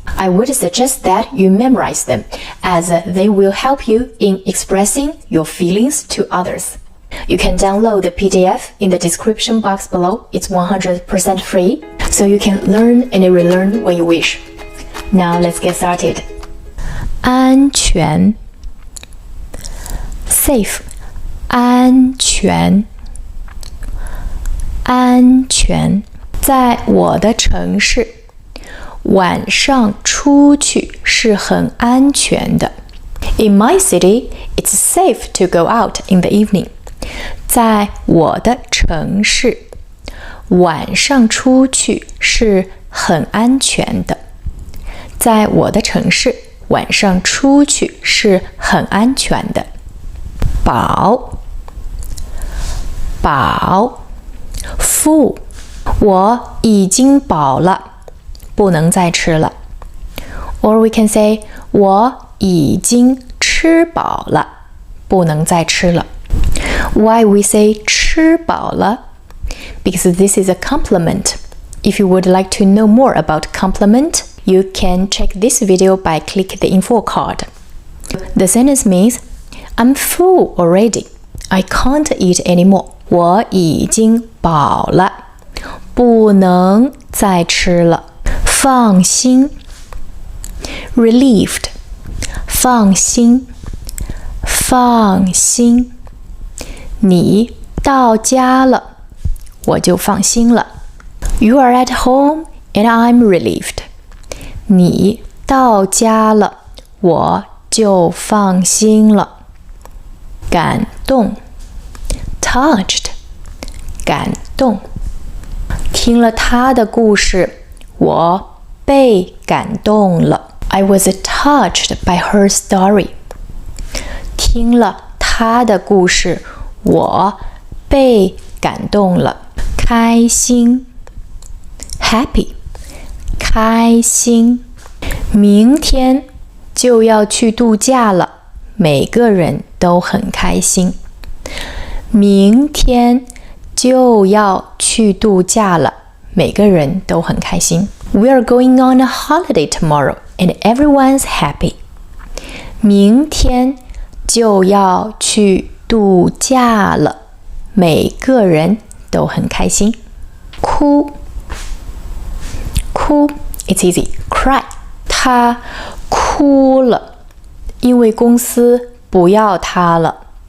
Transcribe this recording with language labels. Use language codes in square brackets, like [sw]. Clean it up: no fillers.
[en] I would suggest that you memorize them as they will help you in expressing your feelings to others. You can download the PDF in the description box below. It's 100% free, so you can learn and relearn when you wish. Now let's get started. [zh] 安全 [en] safe [zh] 安全安全在我的城市，晚上出去是很安全的。 [en] In my city, it's safe to go out in the evening. [zh] 在我的城市，晚上出去是很安全的。在我的城市，晚上出去是很安全的。饱，饱 [en] full [zh] 我已经饱了，不能再吃了。 [en] Or we can say [zh] 我已经吃饱了，不能再吃了。 [en] Why we say [zh] 吃饱了? [en] Because this is a compliment. If you would like to know more about compliment, you can check this video by click the info card. The sentence means I'm full already. I can't eat anymore. [zh] 我已经饱了。不能再吃了，放心 [en] relieved [zh] 放心放心你到家了，我就放心了 [en] You are at home and I'm relieved [zh] 你到家了，我就放心了感动 [en] touched [zh] 感动听了他的故事，我被感动了。 [en] I was touched by her story. [zh] 听了他的故事，我被感动了。开心 [en] happy [zh] 开心明天就要去度假了，每个人都很开心。明天就要去度假了，每个人都很开心。 [en] We are going on a holiday tomorrow and everyone's happy. [zh] 明天就要去度假了，每个人都很开心。哭 [en] It's easy. Cry [zh] 他哭了，因为公司不要他了。